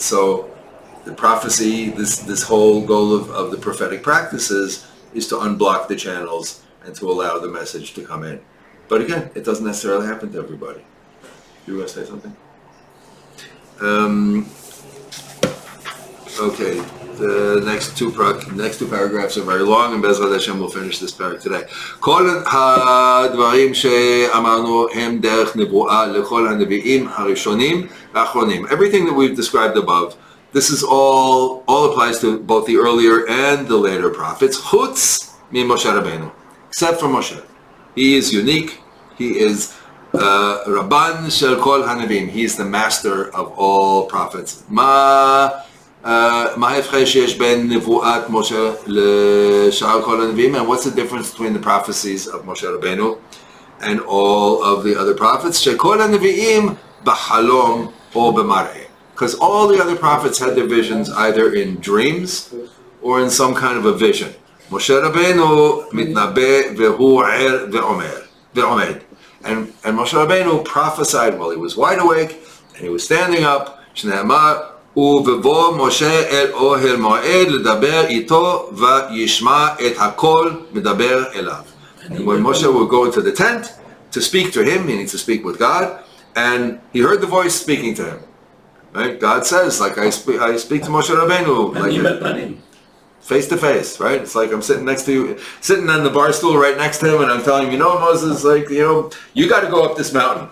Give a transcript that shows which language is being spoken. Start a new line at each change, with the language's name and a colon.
English: So the prophecy, this whole goal of the prophetic practices is to unblock the channels and to allow the message to come in. But again, it doesn't necessarily happen to everybody. You want to say something? Okay, the next two paragraphs are very long, and Bezrat Hashem will finish this paragraph today.
Hebrew: כל הדברים שאמרנו הם דרך נבואה לכל הנביאים הראשונים והאחרונים.
English: Everything that we've described above, this is all applies to both the earlier and the later prophets,
Hebrew: חוץ ממשה רבנו,
English: except for Moshe. He is unique. He is Rabban shel kol hanavim. He is the master of all prophets.
Hebrew: מה ההפרש שיש בין נבואת משה לשאר כל הנביאים?
English: And what's the difference between the prophecies of Moshe Rabbeinu and all of the other prophets?
Hebrew: שכל הנביאים בחלום או במראה.
English: Because all the other prophets had their visions either in dreams or in some kind of a vision. Moshe Rabbeinu
Hebrew: מתנבא והוא ער ועומד.
English: And Moshe Rabbeinu prophesied while he was wide awake, And he was standing up,
Hebrew: שנאמר, ובבוא משה אל אוהל מועד לדבר איתו וישמע את הכל מדבר אליו.
English: And when Moshe would go into the tent to speak to him, meaning to speak with God, and he heard the voice speaking to him. Right? God says, like I speak to Moshe Rabbeinu, like face to face, right? It's like I'm sitting next to you, sitting on the bar stool right next to him, and I'm telling him, Moses, like, you got to go up this mountain.